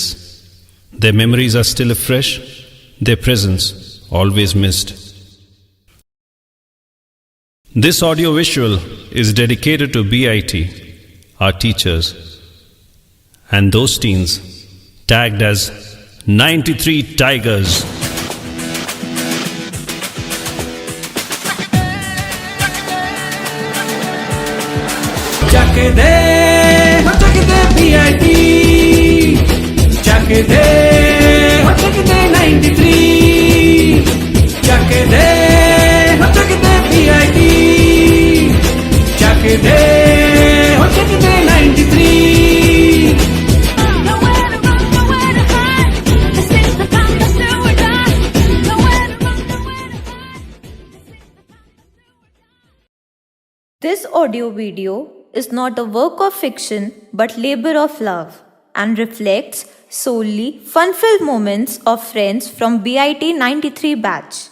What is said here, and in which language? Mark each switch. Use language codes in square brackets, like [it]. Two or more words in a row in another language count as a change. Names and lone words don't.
[en] Their memories are still afresh, their presence always missed. This audio-visual is dedicated to BIT, our teachers, and those teens tagged as 93 Tigers. [hi] Chak de BIT, chak de 93, chak de BIT, chak de 93. [en] Nowhere to run, nowhere to hide. This is the time that's do or die. Nowhere to run, nowhere to hide. This audio video is not a work of fiction but labor of love and reflects solely fun-filled moments of friends from BIT 93 batch.